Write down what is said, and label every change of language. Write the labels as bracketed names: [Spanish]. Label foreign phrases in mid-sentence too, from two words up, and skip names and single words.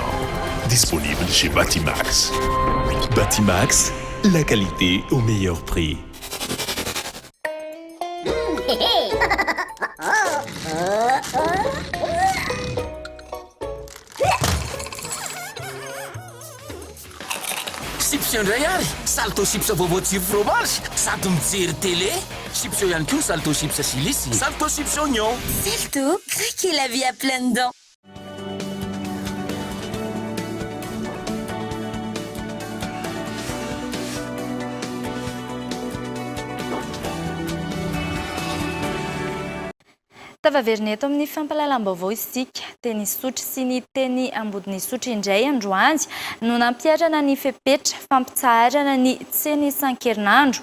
[French] Disponible chez Batimax. Batimax, la qualité au meilleur prix. [Malagasy] Chips indray ary salto chips vaovao tsiro fromage sady mijery télé chips ihany koa salto chips silisy salto chips oignon [French] Surtout, craquez la vie à pleines dents. [Malagasy] Tavaverina eto amin'ny fampalalam-baovao isika. Teny sotry sy ny teny ambodiny sotry indray androany no nampiarana ny fepetra fampitsaharana ny tsena isan-kerinandro.